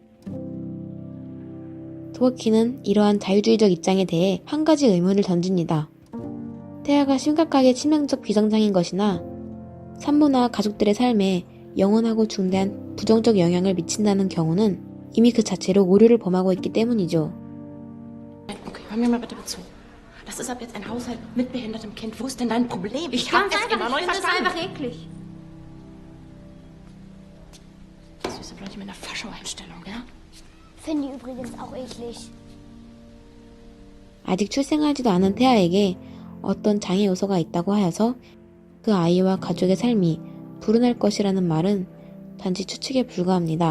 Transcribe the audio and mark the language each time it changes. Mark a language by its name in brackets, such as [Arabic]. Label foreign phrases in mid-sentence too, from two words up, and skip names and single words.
[Korean] 드워킨은 이러한 자유주의적 입장에 대해 한 가지 의문을 던집니다. 태아가 심각하게 치명적 비정상인 것이나 산모나 가족들의 삶에 영원하고 중대한 부정적 영향을 미친다는 경우는 이미 그 자체로 오류를 범하고 있기 때문이죠. [German] Okay, hör mir mal bitte zu. Das ist ab jetzt ein Haushalt mit behindertem Kind. Wo ist denn dein Problem? Ich hab es immer noch nicht verstanden. einfach eklig. Süße Leute mit einer Fascho-Einstellung, ja? Finde ich übrigens auch eklig. [Korean] 아직 출생하지도 않은 태아에게 어떤 장애 요소가 있다고 하여서 그 아이와 가족의 삶이 불운할 것이라는 말은 단지 추측에 불과합니다.